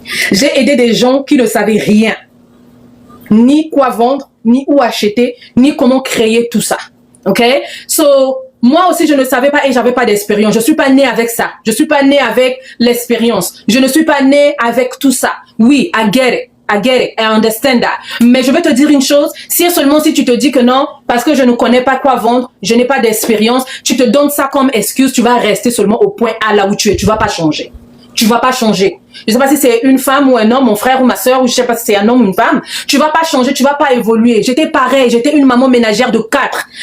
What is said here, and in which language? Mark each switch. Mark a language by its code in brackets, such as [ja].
[fr] J'ai aidé des gens qui ne savaient rien. Ni quoi vendre, ni où acheter, ni comment créer tout ça. Ok? So, moi aussi, je ne savais pas et j'avais pas d'expérience. Je suis pas née avec ça. Je suis pas née avec l'expérience. Je ne suis pas née avec tout ça. [en] Oui, I get it, I understand that. [fr] Mais je vais te dire une chose, si tu te dis que non, parce que je ne connais pas quoi vendre, je n'ai pas d'expérience, tu te donnes ça comme excuse, tu vas rester seulement au point A là où tu es. Tu vas pas changer. Tu vas pas changer. Je sais pas si c'est une femme ou un homme, mon frère ou ma soeur, ou je sais pas si c'est un homme ou une femme. Tu vas pas changer, tu vas pas évoluer. J'étais pareil, j'étais une maman ménagère de 4.